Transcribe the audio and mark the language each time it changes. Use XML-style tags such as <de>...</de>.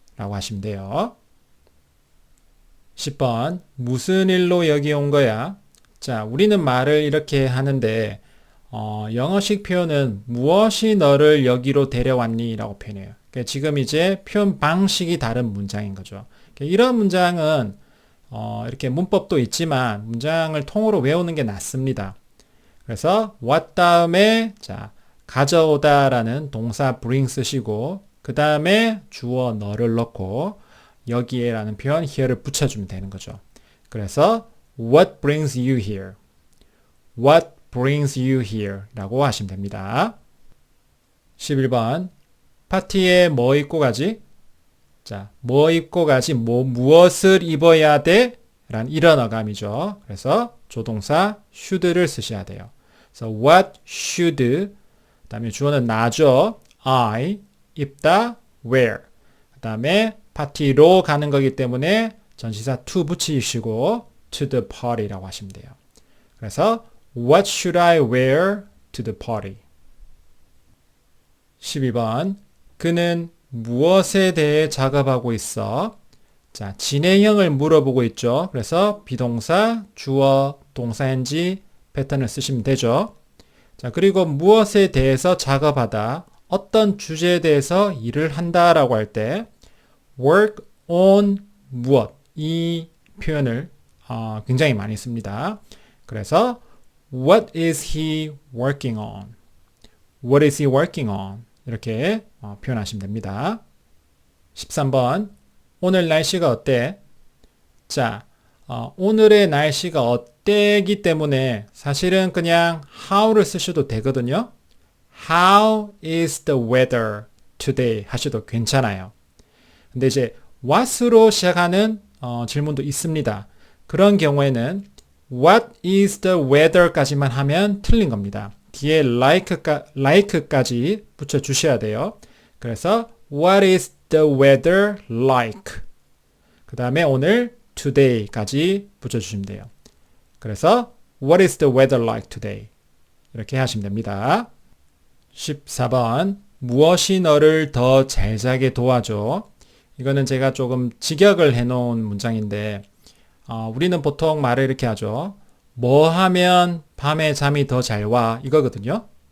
<ko>라고 하시면 돼요. 10번 무슨 일로 여기 온 거야? 자, 우리는 말을 이렇게 하는데 영어식 표현은 무엇이 너를 여기로 데려왔니? 라고 표현해요. 그러니까 지금 이제 표현 방식이 다른 문장인 거죠. 그러니까 이런 문장은 이렇게 문법도 있지만 문장을 통으로 외우는 게 낫습니다. 그래서 what 다음에 자 가져오다라는 동사 bring 쓰시고 그 다음에 주어 너를 넣고 여기에라는 표현 here를 붙여주면 되는 거죠. 그래서</ko> <en>what brings you here? What brings you here?</en> <ko>라고 하시면 됩니다. 11번 파티에 뭐 입고 가지? 자, 뭐 입고 가지? 무엇을 입어야 돼? 라는 이런 어감이죠. 그래서 조동사 should를 쓰셔야 돼요. 그래서</ko> <en>what should</en> <ko>그 다음에 주어는 나죠. I 입다 wear 그 다음에 파티로 가는 거기 때문에 전치사 to 붙이시고</ko> <en>to the party</en> <ko>라고 하시면 돼요. 그래서</ko> <en>what should I wear to the party?</en> <ko>12번 그는 무엇에 대해 작업하고 있어? 자, 진행형을 물어보고 있죠. 그래서 비동사, 주어, 동사인지 패턴을 쓰시면 되죠. 자, 그리고 무엇에 대해서 작업하다, 어떤 주제에 대해서 일을 한다라고 할 때 work on 무엇 이 표현을 굉장히 많이 씁니다. 그래서</ko> <en>what is he working on? What is he working on?</en> <ko>이렇게 표현하시면 됩니다. 13번 오늘 날씨가 어때? 자, 오늘의 날씨가 어때기 때문에 사실은 그냥 how를 쓰셔도 되거든요.</ko> <en>How is the weather today?</en> <ko>하셔도 괜찮아요. 근데 이제 what으로 시작하는 질문도 있습니다. 그런 경우에는</ko> <en>what is the weather</en> <ko>까지만 하면 틀린 겁니다. 뒤에 like까지 붙여주셔야 돼요. 그래서</ko> <en>what is the weather like?</en> <ko>그 다음에 오늘 today까지 붙여주시면 돼요. 그래서</ko> <en>what is the weather like today?</en> <ko>이렇게 하시면 됩니다. 14번 무엇이 너를 더 잘 자게 도와줘? 이거는 제가 조금 직역을 해놓은 문장인데 우리는 보통 말을 이렇게 하죠. 뭐 하면 밤에 잠이 더 잘 와? 이거거든요.</ko>